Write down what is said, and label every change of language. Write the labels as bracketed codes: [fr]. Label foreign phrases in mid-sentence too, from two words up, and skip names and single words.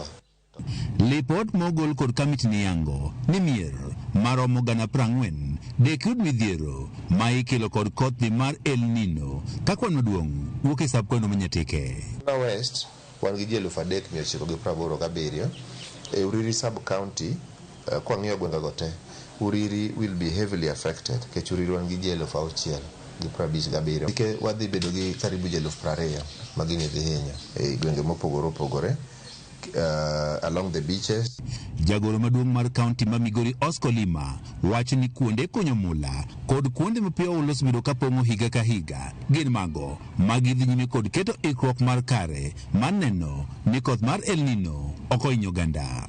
[luo] Lipot mogol kod kamiti ni yango ni mier maromo 40,000 dek yud midhiero ma ikelo kod kodhni mar El Nino ka kwan maduong' wuok e sab kwano Manyatike. West wan gi ji 3,987 e Uriri [en] sub county. [luo] Kwa ng'iyo gwenge go te, [en] Uriri will be heavily affected [luo] kech Uriri wan gi ji 6,057 dike wadhi bedo gi karibu ji 20,000 magini dhi hinya e gwenge mopogore opogore [en] along the beaches. [luo] Jagoro maduong' mar kaunti ma Migori Oscar Lima wacho ni kuonde kunyo mula kod kuonde mapiyo olos bedo kapong'o higa ka higa gin mago magidhi nyime kod keto ikruok mar kare mar neno ni koth mar El Nino ok ohinyo oganda.